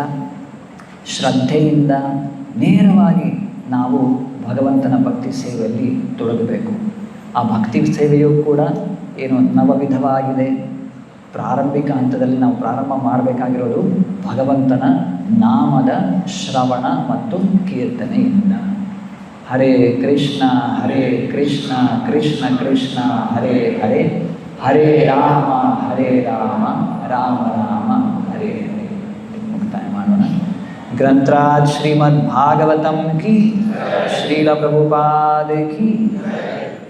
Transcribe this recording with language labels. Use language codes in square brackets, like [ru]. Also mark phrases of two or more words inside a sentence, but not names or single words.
[kn] ಶ್ರದ್ಧೆಯಿಂದ ನೇರವಾಗಿ ನಾವು ಭಗವಂತನ ಭಕ್ತಿ ಸೇವೆಯಲ್ಲಿ ತೊಡಗಬೇಕು. ಆ ಭಕ್ತಿ ಸೇವೆಯೂ ಕೂಡ ನವವಿಧವಾಗಿದೆ. ಪ್ರಾರಂಭಿಕ ಹಂತದಲ್ಲಿ ನಾವು ಪ್ರಾರಂಭ ಮಾಡಬೇಕಾಗಿರೋದು ಭಗವಂತನ ನಾಮದ ಶ್ರವಣ ಮತ್ತು ಕೀರ್ತನೆಯಿಂದ. [sa] ಹರೇ ಕೃಷ್ಣ ಕೃಷ್ಣ ಕೃಷ್ಣ ಹರೇ ಹರೇ, ಹರೇ ರಾಮ ರಾಮ ರಾಮ ಹರೇ ಹರೇ. [kn] ಮುಕ್ತಾಯ ಮಾಡೋಣ. [hi] ಗ್ರಂಥರಾಜ್ ಶ್ರೀಮದ್ ಭಾಗವತಂ ಕಿ, ಶ್ರೀಲ ಪ್ರಭುಪಾದ ಕಿ.